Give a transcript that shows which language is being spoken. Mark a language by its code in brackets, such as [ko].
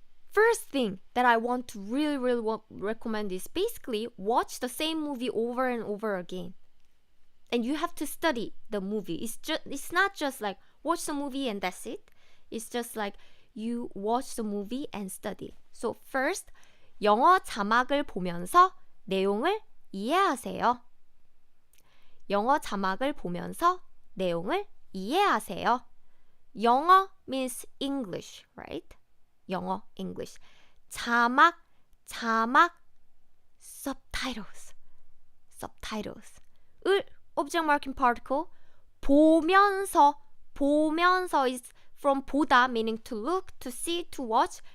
[en] First thing that I want to really recommend is basically watch the same movie over and over again. And you have to study the movie. It's not just like watch the movie and that's it. It's just like you watch the movie and study. So first, [ko] 영어 자막을 보면서 내용을 이해하세요. 영어 자막을 보면서 내용을 이해하세요. [en] 영어 means English, right? 영어, English. 자막, subtitles. 을 object marking particle 보면서 is from 보다 meaning to look, to see, to watch.